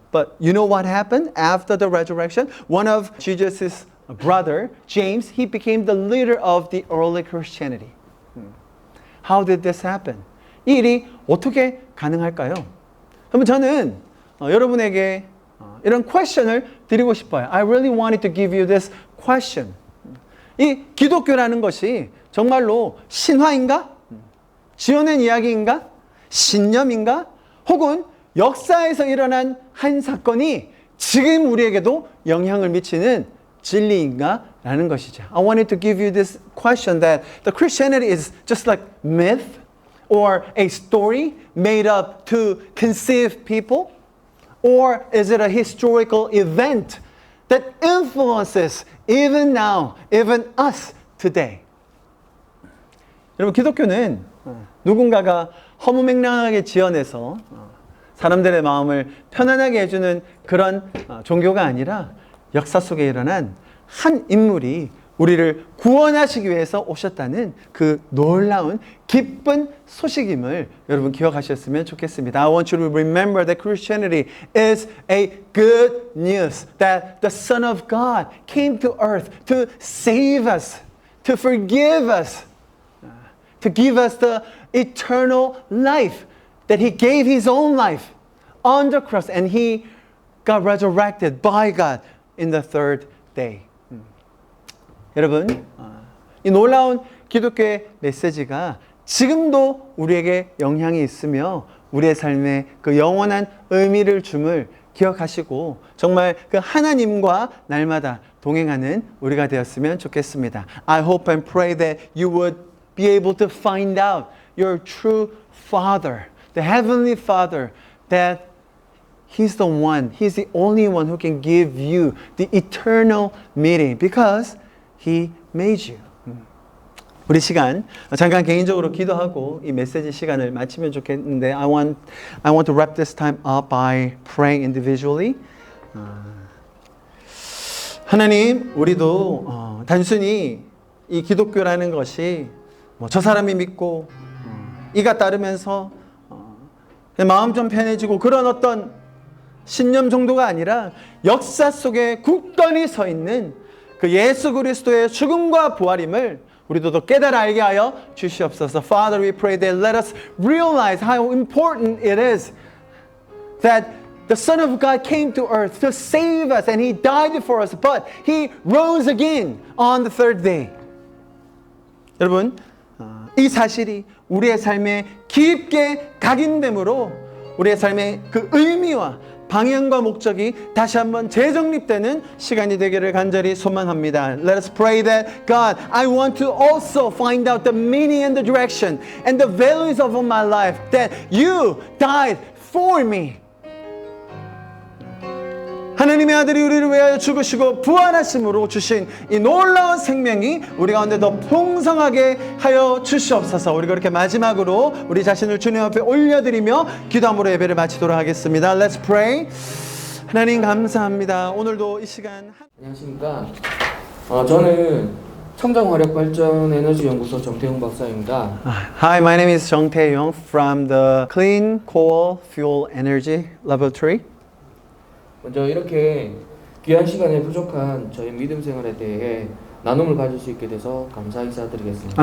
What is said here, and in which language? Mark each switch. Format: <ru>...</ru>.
<en>But you know what happened after the resurrection? One of Jesus' brother, James, he became the leader of the early Christianity. How did this happen?</en> <ko>이 일이 어떻게 가능할까요? 그러면 저는 여러분에게 이런 question을 드리고 싶어요.</ko> <en>I really wanted to give you this question.</en> <ko>이 기독교라는 것이 정말로 신화인가? 지어낸 이야기인가? 신념인가? 혹은 역사에서 일어난 한 사건이 지금 우리에게도 영향을 미치는 진리인가? 라는 것이죠.</ko> <en>I wanted to give you this question that the Christianity is just like myth or a story made up to conceive people, or is it a historical event that influences even now, even us today?</en> <ko>여러분, 기독교는 누군가가 허무맹랑하게 지어내서 사람들의 마음을 편안하게 해주는 그런 종교가 아니라 역사 속에 일어난 한 인물이 우리를 구원하시기 위해서 오셨다는 그 놀라운 기쁜 소식임을 여러분 기억하셨으면 좋겠습니다.</ko> <en>I want you to remember that Christianity is a good news that the Son of God came to earth to save us, to forgive us, to give us the eternal life, that He gave His own life on the cross and He got resurrected by God in the third day.</en> <ko>여러분, 이 놀라운 기독교의 메시지가 지금도 우리에게 영향이 있으며 우리의 삶에 그 영원한 의미를 줌을 기억하시고 정말 그 하나님과 날마다 동행하는 우리가 되었으면 좋겠습니다.</ko> <en>I hope and pray that you would be able to find out your true Father, the Heavenly Father, that He's the one, He's the only one who can give you the eternal meaning because He made you.</en> <ko>우리 시간 잠깐 개인적으로 기도하고 이 메시지 시간을 마치면 좋겠는데</ko> <en>I want to wrap this time up by praying individually.</en> <ko>하나님, 우리도 단순히 이 기독교라는 것이 저 사람이 믿고 이가 따르면서 마음 좀 편해지고 그런 어떤 신념 정도가 아니라 역사 속에 굳건히 서 있는 그 예수 그리스도의 죽음과 부활임을 우리도 더 깨달아 알게 하여 주시옵소서.</ko> <en>Father, we pray that let us realize how important it is that the Son of God came to earth to save us and He died for us, but He rose again on the third day.</en> <ko>여러분, 이 사실이 우리의 삶에 깊게 각인되므로 우리의 삶의 그 의미와 방향과 목적이 다시 한번 재정립되는 시간이 되기를 간절히 소망합니다.</ko> <en>Let us pray that God, I want to also find out the meaning and the direction and the values of my life that you died for me.</en> <ko>하나님의 아들이 우리를 위하여 죽으시고 부활하심으로 주신 이 놀라운 생명이 우리 가운데 더 풍성하게 하여 주시옵소서. 우리 그렇게 마지막으로 우리 자신을 주님 앞에 올려드리며 기도함으로 예배를 마치도록 하겠습니다.</ko> <en>Let's pray.</en> <ko>하나님 감사합니다. 오늘도 이 시간 안녕하십니까. 저는 청정화력발전에너지연구소 정태용 박사입니다.</ko> <en>Hi, my name is Jung Tae-yong from the Clean Coal Fuel Energy Laboratory.</en> <ko>먼저 이렇게 귀한 시간에 부족한 저희 믿음 생활에 대해 나눔을 가질 수 있게 돼서 감사 인사드리겠습니다.</ko>